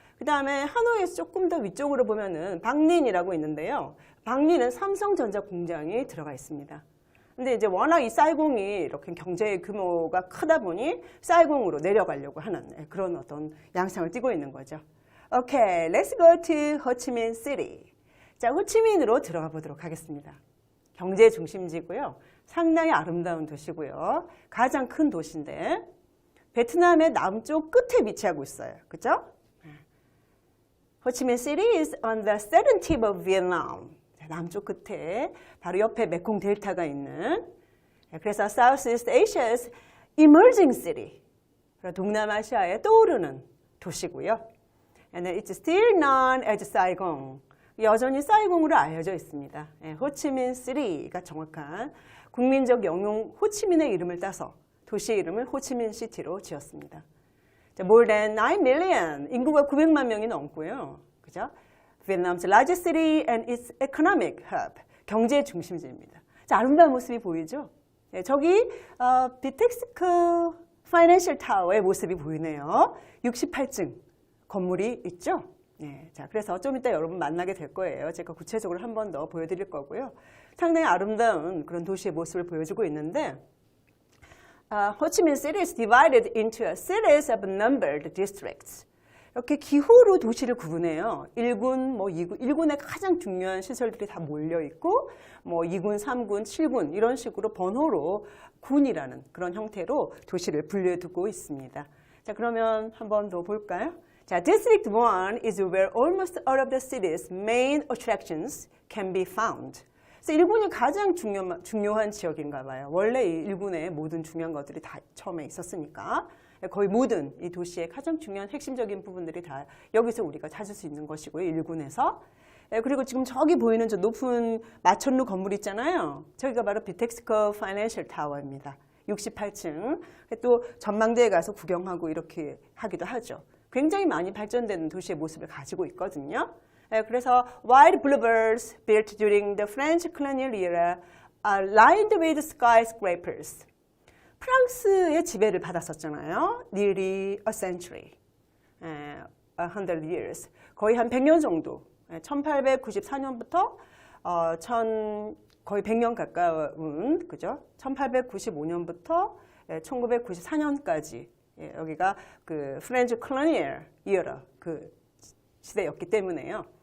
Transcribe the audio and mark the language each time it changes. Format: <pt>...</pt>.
<ko>그 다음에 하노이에서 조금 더 위쪽으로 보면은 박린이라고 있는데요. 박린은 삼성전자 공장이 들어가 있습니다. 근데 이제 워낙 이 쌀공이 이렇게 경제 규모가 크다 보니 쌀공으로 내려가려고 하는 그런 어떤 양상을 띠고 있는 거죠.</ko> <en>Okay, let's go to Ho Chi Minh City.</en> <ko>자, 호치민으로 들어가 보도록 하겠습니다. 경제 중심지고요. 상당히 아름다운 도시고요. 가장 큰 도시인데 베트남의 남쪽 끝에 위치하고 있어요. 그죠?</ko> <en>Ho Chi Minh City is on the southern tip of Vietnam.</en> <ko>남쪽 끝에 바로 옆에 메콩 델타가 있는 그래서</ko> <en>Southeast Asia's emerging city.</en> <ko>동남아시아에 떠오르는 도시고요.</ko> <en>And it's still known as Saigon.</en> <ko>여전히 사이공으로 알려져 있습니다. 호치민시티가 정확한 국민적 영용 호치민의 이름을 따서 도시의 이름을 호치민시티로 지었습니다.</ko> <en>More than 9 million,</en> <ko>인구가 900만 명이 넘고요. 그죠?</ko> <en>Vietnam's largest city and its economic hub.</en> <ko>경제 중심지입니다. 자, 아름다운 모습이 보이죠? 네, 저기 비텍스크 파이낸셜 타워의 모습이 보이네요. 68층 건물이 있죠? 네, 자, 그래서 좀 이따 여러분 만나게 될 거예요. 제가 구체적으로 한 번 더 보여드릴 거고요. 상당히 아름다운 그런 도시의 모습을 보여주고 있는데</ko> <en>Ho Chi Minh City is divided into a series of numbered districts.</en> <ko>이렇게 기후로 도시를 구분해요. 1군, 뭐 2군, 1군에 가장 중요한 시설들이 다 몰려 있고, 뭐 2군, 3군, 7군 이런 식으로 번호로 군이라는 그런 형태로 도시를 분류해 두고 있습니다. 자, 그러면 한 번 더 볼까요?</ko> <en>자, District 1 is where almost all of the city's main attractions can be found.</en> <ko>그래서 1군이 가장 중요한 지역인가 봐요. 원래 이 1군에 모든 중요한 것들이 다 처음에 있었으니까. 거의 모든 이 도시의 가장 중요한 핵심적인 부분들이 다 여기서 우리가 찾을 수 있는 것이고요. 1군에서. 그리고 지금 저기 보이는 저 높은 마천루 건물 있잖아요. 저기가 바로 비텍스커 파이낸셜 타워입니다. 68층. 또 전망대에 가서 구경하고 이렇게 하기도 하죠. 굉장히 많이 발전된 도시의 모습을 가지고 있거든요. 그래서</ko> <en>wide boulevards built during the French colonial era are lined with skyscrapers.</en> <ko>프랑스의 지배를 받았었잖아요.</ko> <en>Nearly a century, 100 years.</en> <ko>거의 한 100년 정도. 1894년부터 거의 100년 가까운, 그죠? 1895년부터 1994년까지 여기가 그 프렌치 콜로니얼 이어라 그 시대였기 때문에요.</ko>